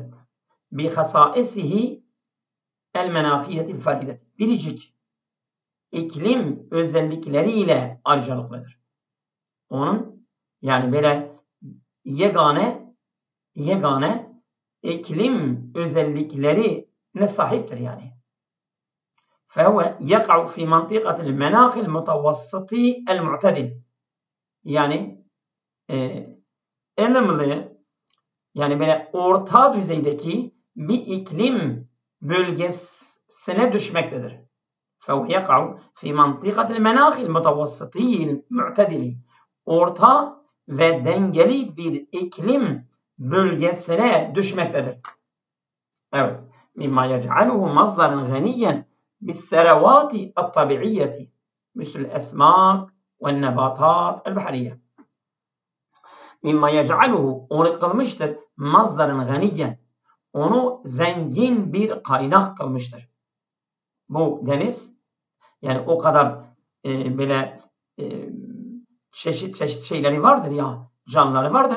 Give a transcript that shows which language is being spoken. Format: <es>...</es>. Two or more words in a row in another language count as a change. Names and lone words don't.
<ar>بخصائصه المناخية الفريدة.</ar> <tr>Biricik iklim özellikleriyle ayrıcalıklıdır. Onun yani böyle yegane iklim özelliklerine sahiptir yani.</tr> <ar>فهو يقع في منطقة المناخ المتوسط المعتدل.</ar> <tr>Yani ılımlı yani böyle orta düzeydeki bir iklim bölgesine düşmektedir.</tr> <ar>فهو يقع في منطقة المناخ المتوسطي المعتدل.</ar> <tr>Orta ve dengeli bir iklim bölgesine düşmektedir. Evet.</tr> <ar>مما يجعله مصدرا غنيا بالثروات الطبيعية مثل الأسماك والنباتات البحرية. مما يجعله,</ar> <tr>onu kılmıştır.</tr> <ar>مصدرا غنيا,</ar> <tr>onu zengin bir kaynak kılmıştır. Bu deniz, yani o kadar böyle çeşit çeşit şeyleri vardır ya, canlıları vardır.</tr>